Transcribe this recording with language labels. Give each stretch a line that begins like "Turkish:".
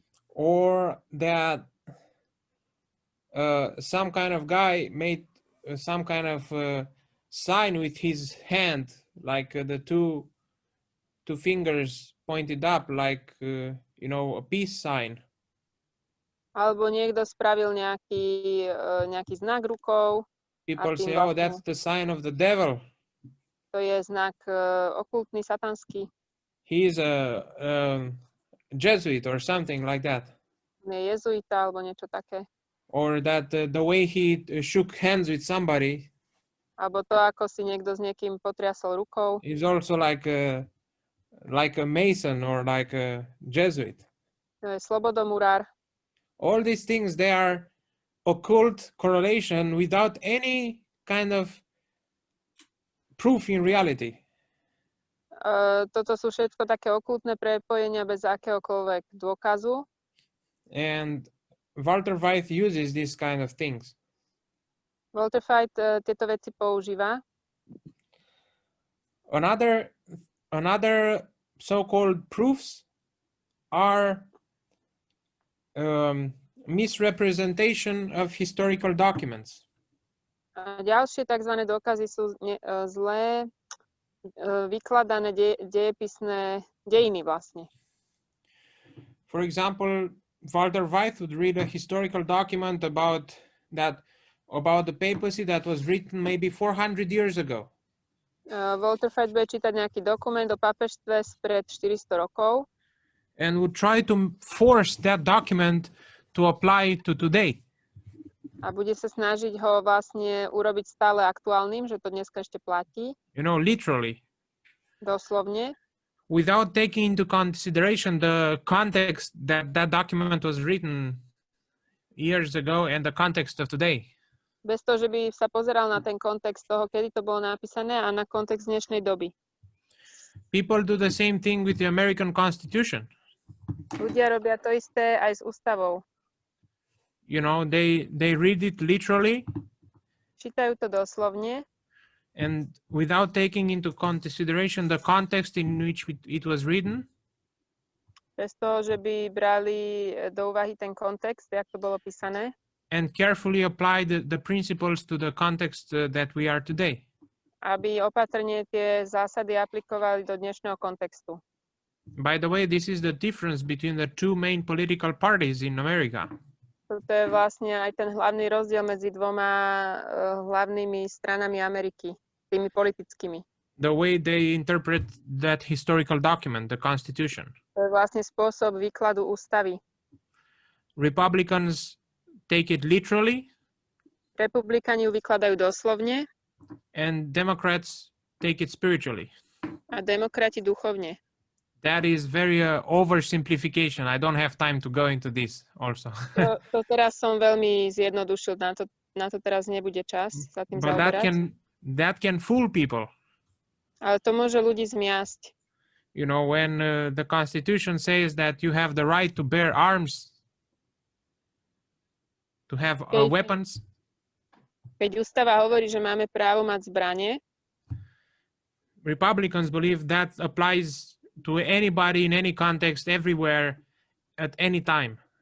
English: Or that some kind of guy made some kind of sign with his hand, like the two fingers pointed up, like you know, a peace sign.
Slovak: Alebo niekto spravil nejaký znak rukou.
English: People say, "Oh, that's the sign of the devil."
Slovak: To je znak okultný, satanský.
English: He is a Jesuit or something like that.
Slovak: Je jezuita alebo niečo také.
English: Or that the way he shook hands with somebody
Slovak: Alebo to, ako si niekto s niekým potriasol rukou.
English: is also like a Mason or like a Jesuit.
Slovak: To je slobodomurár.
English: All these things, they are occult correlation without any kind of proof in reality.
Slovak: Toto sú všetko také okultné prepojenia bez akéhokoľvek dôkazu.
English: And Walter White uses these kind of things.
Slovak: Walter White tieto veci používa.
English: Another so-called proofs are misrepresentation of historical documents.
Slovak: A ďalšie tzv. Dôkazy sú zlé vykladané dejepisné dejiny vlastne.
English: For example, Walter White would read a historical document about the papacy that was written maybe 400 years ago.
Slovak: Walter Fite bude čítať nejaký dokument o pápežstve spred 400 rokov
English: and would try to force that document to apply to today.
Slovak: a bude sa snažiť ho vlastne urobiť stále aktuálnym, že to dneska ešte platí,
English: You know, literally,
Slovak: doslovne,
English: without taking into consideration the context that that document was written years ago and the context of today.
Slovak: bez toho, že by sa pozeral na ten kontext toho, kedy to bolo napísané a na kontext dnešnej doby.
English: People do the same thing with the American Constitution.
Slovak: Ľudia robia to isté aj s ústavou.
English: You know, they read it literally
Slovak: Čítajú to doslovne
English: and without taking into consideration the context in which it was written.
Slovak: bez toho, že by brali do úvahy ten kontext, jak to bolo písané,
English: And carefully apply the principles to the context that we are today.
Slovak: aby opatrne tie zásady aplikovali do dnešného kontextu.
English: By the way, this is the difference between the two main political parties in America.
Slovak: To je vlastne aj ten hlavný rozdiel medzi dvoma hlavnými stranami Ameriky, tými politickými.
English: The way they interpret that historical document, the Constitution.
Slovak: To je vlastne spôsob výkladu ústavy.
English: Republicans take it literally,
Slovak: Republikáni ju vykladajú doslovne
English: and Democrats take it spiritually.
Slovak: a demokrati duchovne.
English: That is very oversimplification. I don't have time to go into this also.
Slovak: To teraz som veľmi zjednodušil, na to teraz nebude čas sa tým
English: But
Slovak: zaoberať.
English: that can fool people.
Slovak: Ale to môže ľudí zmiasť.
English: You know, when the Constitution says that you have the right to bear arms, to have weapons,
Slovak: Keď ústava hovorí, že máme právo mať zbranie,
English: Republicans believe that applies to anybody in any context, everywhere, at any time.